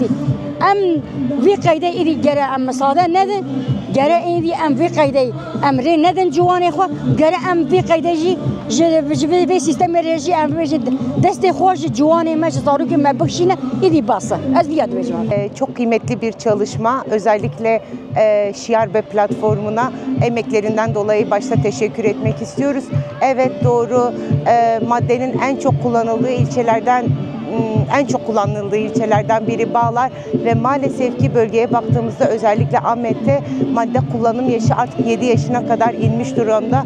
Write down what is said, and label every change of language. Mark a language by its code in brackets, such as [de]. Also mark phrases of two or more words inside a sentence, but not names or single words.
[ku] Em vî qeydê êdî gere em misade nedin, gere êdî em vî qeydê em rê nedin ciwanê xwe, gere em vî qeydê jî ji vê sistemê rê jî em bêjin destê xwe ji ciwanê me ji zarokê me bixşîne êdî bas e. Ez vîya dibêjim. [tr] Çok kıymetli bir çalışma. Özellikle Şiarbe platformuna emeklerinden dolayı başta teşekkür etmek istiyoruz. Evet doğru, maddenin en çok kullanıldığı ilçelerden biri Bağlar ve maalesef ki bölgeye baktığımızda özellikle Ahmet'te madde kullanım yaşı artık 7 yaşına kadar inmiş durumda.